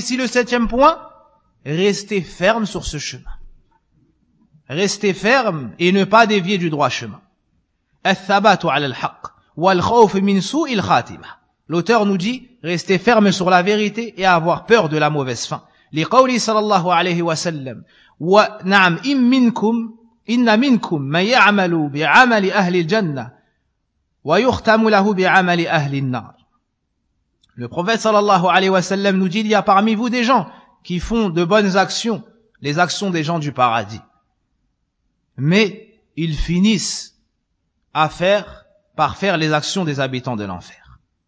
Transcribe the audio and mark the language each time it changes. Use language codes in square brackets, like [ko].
[fr] Ici le septième point, rester ferme sur ce chemin. Rester ferme et ne pas dévier du droit chemin. [ar] Al-thabatu ala al-haq wal-khawf min su'il khatimah. [fr] L'auteur nous dit, rester ferme sur la vérité et avoir peur de la mauvaise fin. [ar] لقوله صلى الله عليه وسلم ونعم إن منكم من يعمل بعمل أهل الجنة ويختم له بعمل أهل النار. [fr] Le prophète صلى الله عليه وسلم nous dit, il y a parmi vous des gens qui font de bonnes actions, les actions des gens du paradis, mais ils finissent par faire les actions des habitants de l'enfer.